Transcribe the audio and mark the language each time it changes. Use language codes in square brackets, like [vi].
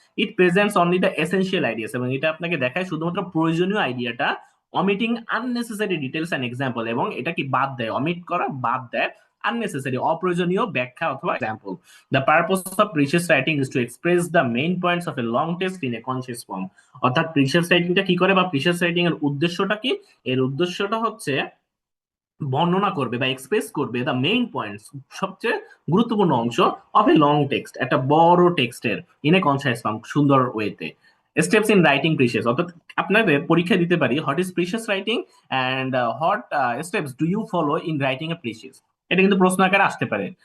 [en] it presents only the essential ideas, [bn] এবং এটা আপনাকে দেখায় শুধুমাত্র প্রয়োজনীয় আইডিয়াটা, [en] omitting unnecessary details and example, [bn] এবং এটা কি বাদ দেয়, অমিট করা বাদ দেয় আননেসেসারি অপ্রয়োজনীয় ব্যাখ্যা অথবা example. [en] The purpose of precious writing is to express the main points of a long text in a conscious form. [bn] অর্থাৎ প্রিসিয়াস রাইটিংটা কি করে বা প্রিসিয়াস রাইটিং এর উদ্দেশ্যটা কি, এর উদ্দেশ্যটা হচ্ছে বর্ণনা করবে বা এক্সপ্রেস করবে [en] the main points, [bn] সবচেয়ে গুরুত্বপূর্ণ অংশ [en] of a long text, [bn] একটা বড় টেক্সটের [en] in a concise form, [bn] সুন্দর ওয়েতে। [en] steps in writing precis, [bn] অর্থাৎ আপনাদের পরীক্ষা দিতে পারি [en] what is precis writing and what steps do you follow in writing a precis, [bn] এটা কিন্তু প্রশ্ন আকারে আসতে পারে।